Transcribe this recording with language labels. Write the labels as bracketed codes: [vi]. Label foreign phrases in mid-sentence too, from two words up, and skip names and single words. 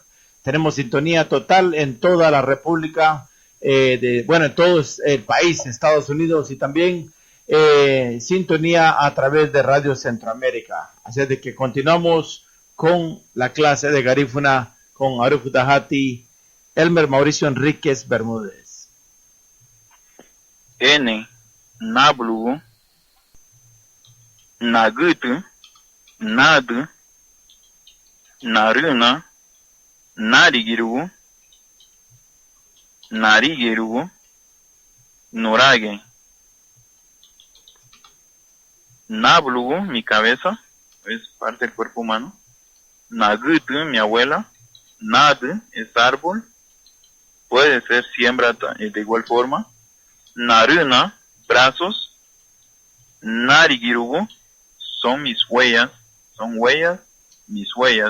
[es] Tenemos sintonía total en toda la República, en todo el país, Estados Unidos, y también sintonía a través de Radio Centroamérica. Así es de que continuamos con la clase de garífuna con Aruf Dahati, Elmer Mauricio Enríquez Bermúdez. [cab] N, Nablu, Nagutu, Nadu, Naruna, Narigiru, Narigiru, Norage. [es] Nablu, mi cabeza, es parte del cuerpo humano. Nagutu, mi abuela. Nad es árbol, puede ser siembra de igual forma. Naruna, brazos. Narigirugu, son mis huellas, mis huellas.